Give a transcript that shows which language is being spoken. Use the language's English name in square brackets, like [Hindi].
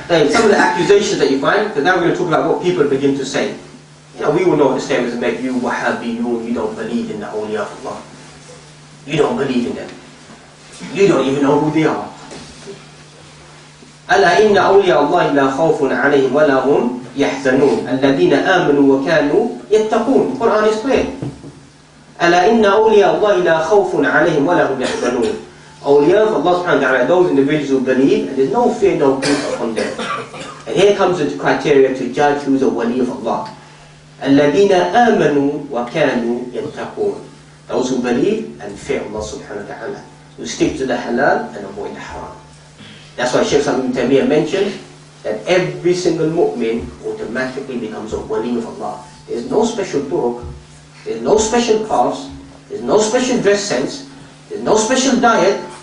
[English] Some of the accusations that you find, because now we're going to talk about what people begin to say. You know, we all know the statements that make you Wahhabiyun, you don't believe in the awliya of Allah. You don't believe in them. You don't even know who they are. [Arabic] ألا إن أولياء الله لا خوف عليهم ولا هم يحزنون الذين آمنوا وكانوا يتقون. [English] The Quran is clear. [Arabic] ألا إن أولياء الله لا خوف عليهم ولا هم يحزنون. [English] Awliya of Allah subhanahu wa ta'ala, those individuals who believe, and there's no fear, no grief upon them. And here comes the criteria to judge who's a wali of Allah. [Arabic] الذين آمنوا وكانوا يتقون. [English] Those who believe and fear Allah subhanahu wa ta'ala, who stick to the halal and avoid the haram. That's why Shaykh Ibn Taymiyyah mentioned that every single mu'min automatically becomes a wali of Allah. There's no special turuq, there's no special calves, there's no special dress sense, there's no special diet.